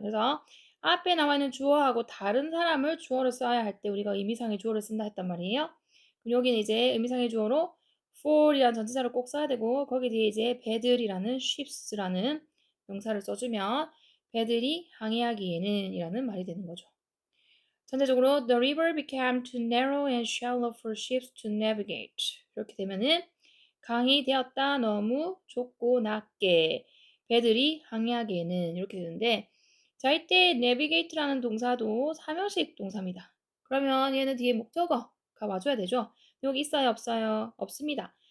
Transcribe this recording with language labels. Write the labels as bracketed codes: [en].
[ko] 그래서 앞에 나와 있는 주어하고 다른 사람을 주어로 써야 할 때 우리가 의미상의 주어를 쓴다 했단 말이에요. 그럼 여기는 이제 의미상의 주어로 for이라는 전치사를 꼭 써야 되고 거기 뒤에 이제 배들이라는 ships라는 명사를 써주면 배들이 항해하기에는 이라는 말이 되는 거죠. [en] 전체적으로 the river became too narrow and shallow for ships to navigate. [ko] 이렇게 되면은 강이 되었다 너무 좁고 낮게 배들이 항해하기에는 이렇게 되는데 자 이때 navigate라는 동사도 삼형식 동사입니다. 그러면 얘는 뒤에 목적어가 와줘야 되죠. 여기 있어요 없어요? 없습니다.